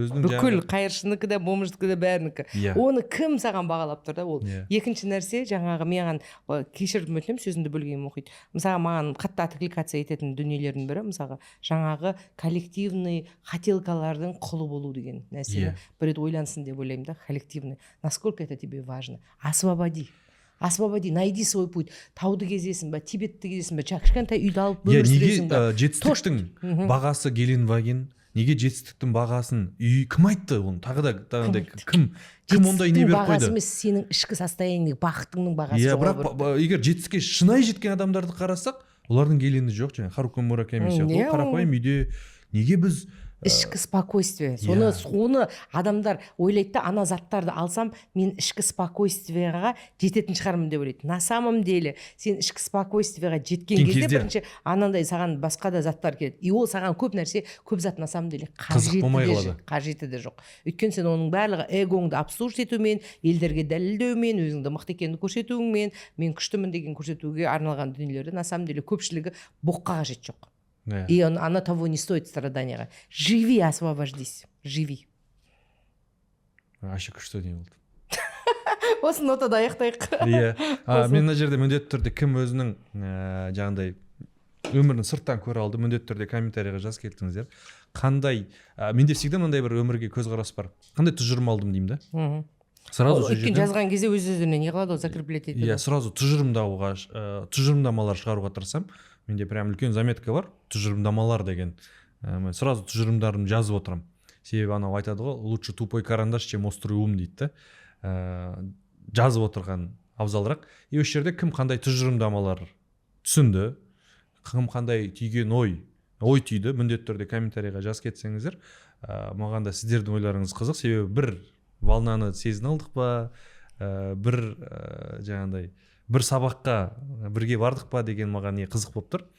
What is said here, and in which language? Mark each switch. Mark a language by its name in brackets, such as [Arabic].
[Kazakh] Бүкіл қайыршыныкі да, момышдікі да бәрінікі. Оны кім саған бағалап тұр да ол. Екінші нәрсе, жаңағы маған кешірім өтінемін, сөзімді бөлгенім оқиды. Мысалға маған қатты откликация ететін дүниелердің бірі, мысалға жаңағы [Russian] коллективный [Kazakh] хотелкалардың құлы болу деген нәрсе. Бір рет ойлансын деп ойлаймын да, [Russian] коллективный. Насколько это тебе важно? Освободи, найди свой путь. [Kazakh] Тауды кезесің ба, Тибетті кезесің ба, кішкентай үйді алып өмір сүресің ба. Неге жетістіктің бағасы Геленваген, неге жетістіктің бағасын үй кім айтты оны? Тағы да кім ондай не беріп қойды? Жетістіктің бағасы емес, сенің ішкі состояниеңдегі бақытыңның бағасы. Бірақ егер жетістікке шынайы жеткен адамдарды қарасақ, олардың Геленді жоқ, жаңа Харуки Мураками сияқты. Қарапайым үйде неге біз ішкі спокойствие. Соны адамдар ойлайды да, ана заттарды алсам, мен ішкі спокойствиеға жететін шығармын деп ойлайды. [Russian] На самом деле, [Kazakh] сен ішкі спокойствиеға жеткен кезде бірінші анандай саған басқа да заттар келеді. И ол саған көп нәрсе, көп зат [Russian] на самом деле [Kazakh] қажеті де жоқ. Өйткені сен оның барлығы эгоңды [Russian] обслужить [Kazakh] етумен, елдерге дәлелдеумен, өзіңді мықты екенді көрсетуіңмен, мен күштімін деген көрсетуге арналған дүниелерді [Russian] на самом деле [Kazakh] көпшілігі боққа қажет жоқ. [Russian] И она того не стоит [Kazakh] страданияға. [Russian] Живи, освобождись. Живи. Вообще [Kazakh] күшті не болды. Осы нотада аяқтайық. Мен мына жерде міндетті түрде кім өзінің жаңағыдай өмірін сырттан көре алды, міндетті түрде комментарийға жазып келтіңіздер. Қандай, менде [Russian] всегда [Kazakh] мынандай бір өмірге көзқарас бар. Қандай тұжырым алдым деймін да. [Russian] Сразу [Kazakh] өйткені жазған кезде өз-өзіне не қылады, закреплять етеді. Сразу тұжырымдамалар шығаруға тырысам. менде [Russian] прям [Kazakh] үлкен заметка бар, тұжырымдамалар деген. Мен [Russian] сразу [Kazakh] тұжырымдарымды жазып отырамын. Себебі анау айтады ғой, [Russian] лучше тупой карандаш, чем острый ум [Kazakh] дейді. Жазып отырған абзалырақ. И осы жерде кім қандай тұжырымдамалар түсінді, кім қандай түйген ой түйді, міндетті түрде комментарийға жазып кетсеңіздер. Маған да сіздердің ойларыңыз қызық, себебі бір волнаны сезін алдық па, бір жаңағыдай бір сабаққа бірге бардық па деген маған не қызық болып тұр.